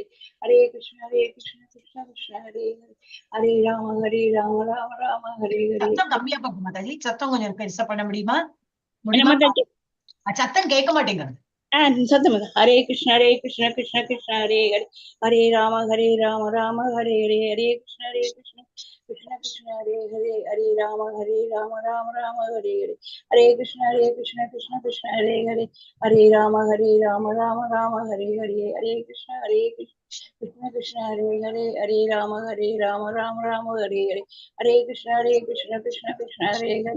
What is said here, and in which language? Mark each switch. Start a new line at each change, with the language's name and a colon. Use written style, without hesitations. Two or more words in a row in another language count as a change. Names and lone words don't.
Sanskrit: हरे कृष्ण कृष्ण कृष्ण हरे हरे। हरे राम राम हरे हरे.
Tamil: சத்தம் கம்மியா போகும் மாதாஜி, சத்தம் கொஞ்சம் பெருசா பண்ண முடியுமா? சத்தம் கேட்க மாட்டேங்குது.
Sanskrit: சத்தம். हरे कृष्ण कृष्ण कृष्ण हरे हरे. हरे राम राम हरे हरे। हरे कृष्ण कृष्ण कृष्ण हरे हरे. हरे राम राम राम हरे हरे। हरे कृष्ण कृष्ण कृष्ण हरे हरे. हरे राम राम राम हरे हरे. हरे कृष्ण कृष्ण कृष्ण हरे हरे. हरे राम राम राम हरे हरे। हरे कृष्ण कृष्ण कृष्ण हरे हरे.